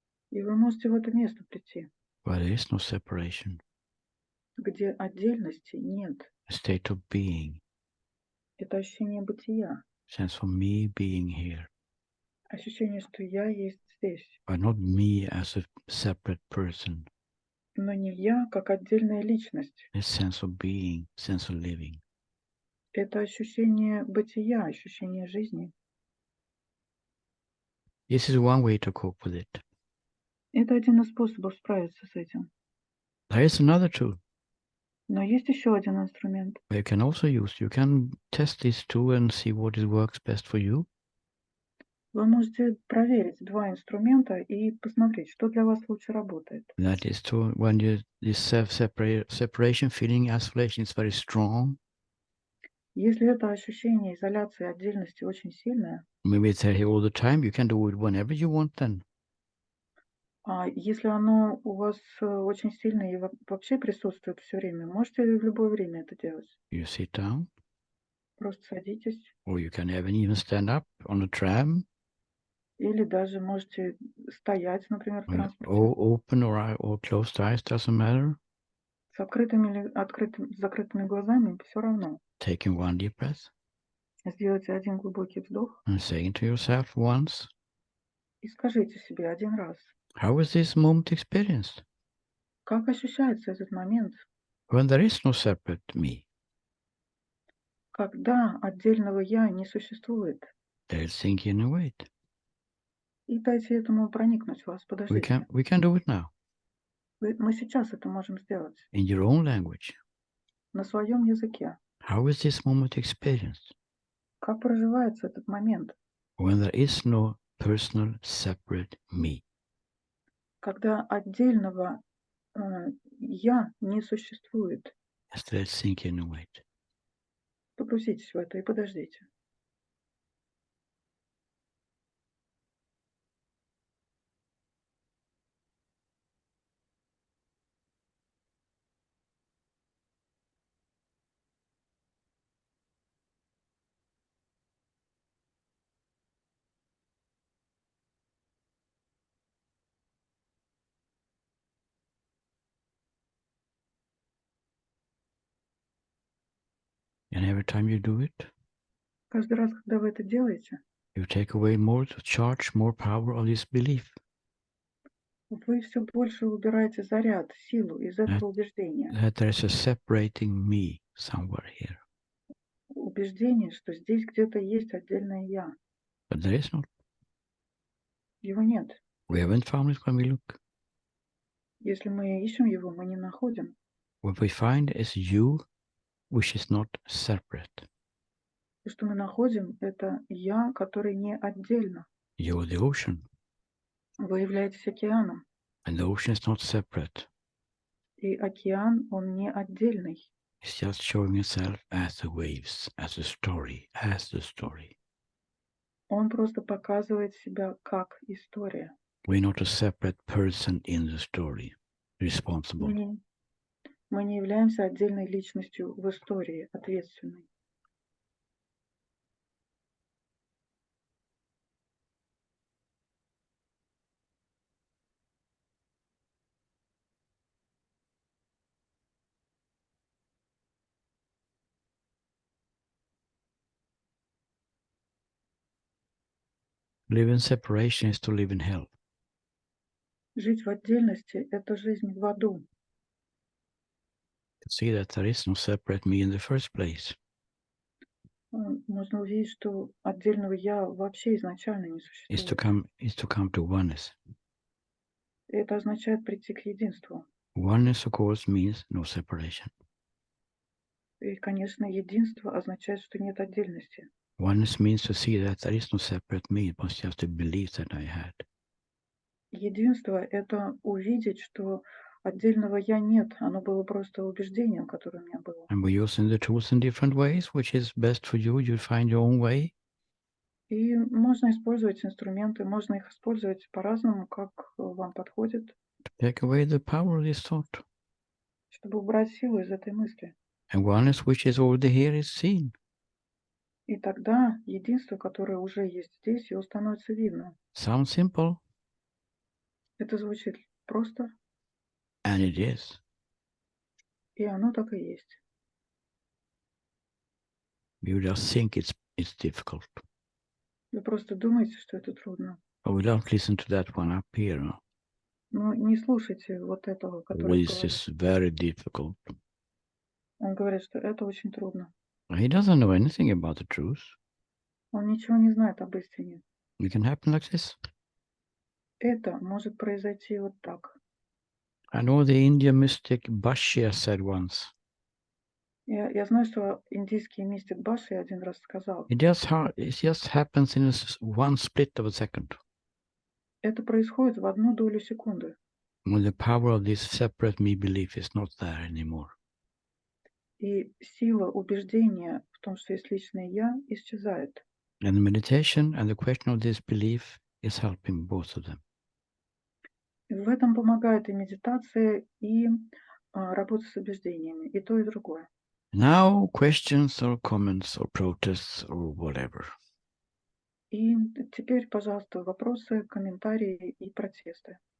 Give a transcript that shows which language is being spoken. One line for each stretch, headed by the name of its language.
Russian: И вы можете в это место прийти,
English: where there is no separation,
Russian: где отдельности нет.
English: a state of being,
Russian: Это ощущение бытия,
English: sense of me being here,
Russian: ощущение, что я есть здесь,
English: but not me as a separate person.
Russian: но не я как отдельная личность.
English: This sense of being, sense of living.
Russian: Это ощущение бытия, ощущение жизни.
English: This is one way to cope with it.
Russian: Это один из способов справиться с этим.
English: There is another tool
Russian: Но есть еще один инструмент.
English: you can also use. You can test this too and see what it works best for you.
Russian: Вы можете проверить два инструмента и посмотреть, что для вас лучше работает.
English: That is to when this separation feeling, isolation is very strong.
Russian: Если это ощущение изоляции, отдельности очень сильное,
English: Maybe it's here all the time. You can do it whenever you want then.
Russian: а если оно у вас очень сильное и вообще присутствует все время, можете в любое время это делать.
English: You sit down,
Russian: Просто садитесь
English: or you can even stand up on a tram,
Russian: или даже можете стоять, например, в транспорте
English: or open or closed eyes, doesn't matter.
Russian: с открытыми или с закрытыми глазами, все равно.
English: Taking one deep breath
Russian: Сделайте один глубокий вдох
English: and saying to yourself once,
Russian: и скажите себе один раз,
English: how is this moment experienced
Russian: как ощущается этот момент,
English: when there is no separate me?
Russian: когда отдельного «я» не существует. Let it sink in and wait. И дайте этому проникнуть в вас. Подождите.
English: We can do it now
Russian: Мы сейчас это можем сделать
English: in your own language.
Russian: на своем языке.
English: How is this moment experienced
Russian: Как проживается этот момент,
English: when there is no personal separate me?
Russian: когда отдельного «я» не существует.
English: Just let it sink in and wait.
Russian: Погрузитесь в это и подождите.
English: And every time you do it,
Russian: Каждый раз, когда вы это делаете,
English: You take away more charge, more power of this belief.
Russian: Вы все больше убираете заряд, силу из этого убеждения.
English: That there's a separating me somewhere here.
Russian: Убеждение, что здесь где-то есть отдельное «я».
English: But there is not.
Russian: Его нет.
English: We haven't found it when we look.
Russian: Если мы ищем его, мы не находим.
English: What we find is you, which is not separate.
Russian: То, что мы находим, это «я», который не отдельно.
English: You're the ocean.
Russian: Вы являетесь океаном.
English: And the ocean is not separate.
Russian: И океан, он не отдельный.
English: It's just showing itself as the waves, as a story, as the story.
Russian: Он просто показывает себя как история.
English: We're not a separate person in the story, responsible.
Russian: Мы не являемся отдельной личностью в истории, ответственной.
English: Live in separation is to live in hell.
Russian: Жить в отдельности – это жизнь в аду.
English: To see that there is no separate me in the first place.
Russian: Можно увидеть, что отдельного «я» вообще изначально не существует.
English: Is to come to oneness.
Russian: Это означает прийти к единству.
English: Oneness, of course, means no separation.
Russian: И, конечно, единство означает, что нет отдельности.
English: Oneness means to see that there is no separate me. It was just a belief that I had.
Russian: Единство – это увидеть, что отдельного «я» нет. Оно было просто убеждением, которое у меня было.
English: And we're using the tools in different ways, which is best for you. You'll find your own way.
Russian: И можно использовать инструменты, можно их использовать по-разному, как вам подходит.
English: To take away the power of this thought.
Russian: Чтобы убрать силу из этой мысли.
English: And oneness, which is already here, is seen.
Russian: И тогда единство, которое уже есть здесь, его становится видно.
English: Sounds simple.
Russian: Это звучит просто.
English: And it is.
Russian: И оно так и есть.
English: You just think it's difficult.
Russian: Вы просто думаете, что это трудно.
English: But we don't listen to that one up here. No?
Russian: Но не слушайте вот этого, который
English: This is very difficult.
Russian: Он говорит, что это очень трудно.
English: He doesn't know anything about the truth.
Russian: Он ничего не знает об истине.
English: It can happen like this.
Russian: Это может произойти вот так.
English: I know the Indian mystic Bashya said once.
Russian: Я знаю, что индийский мистик Баши один раз сказал.
English: It just happens in one split of a second.
Russian: Это происходит в одну долю секунды.
English: When the power of this separate me belief is not there anymore.
Russian: И сила убеждения в том, что есть личное «я», исчезает.
English: And the meditation and the question of this belief is helping both of them.
Russian: И в этом помогает и медитация, и работа с убеждениями, и то, и другое.
English: Now, questions or comments or protests or whatever.
Russian: И теперь, пожалуйста, вопросы, комментарии и протесты.